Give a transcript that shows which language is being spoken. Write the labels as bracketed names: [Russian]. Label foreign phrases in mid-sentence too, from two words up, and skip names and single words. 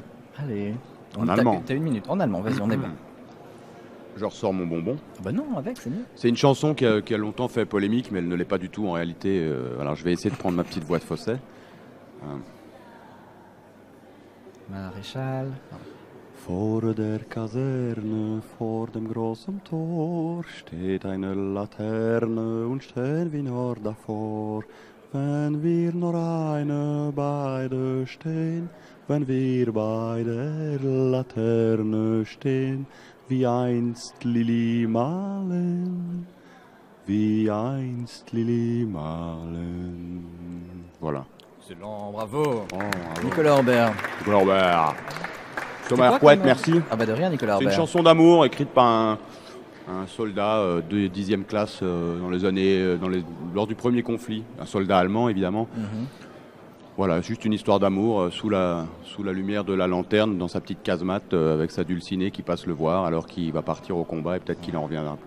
[French] S'il te plaît. Allez. En allemand. T'as une minute. En allemand, vas-y, on est bien. Je ressors mon bonbon. Non, avec, c'est mieux. C'est une chanson qui a longtemps fait polémique, mais elle ne l'est pas du tout en réalité. Alors je vais essayer de prendre ma petite voix de fausset. Maréchal. [German] Vor der Kaserne, vor dem großen Tor, steht eine Laterne und stehen wir nur davor. Wenn wir nur eine beide stehen, wenn wir bei der Laterne stehen, wie einst Lili Marleen, wie einst Lili Marleen. [French] Voilà. Excellent, bravo. Bravo. Nicolas Orbert. Thomas Hercouet, merci. De rien, Nicolas Orbert. C'est une chanson d'amour écrite par un soldat de 10e classe lors du premier conflit. Un soldat allemand, évidemment. Voilà, juste une histoire d'amour sous la lumière de la lanterne dans sa petite casemate avec sa dulcinée qui passe le voir alors qu'il va partir au combat et peut-être qu'il n'en reviendra plus.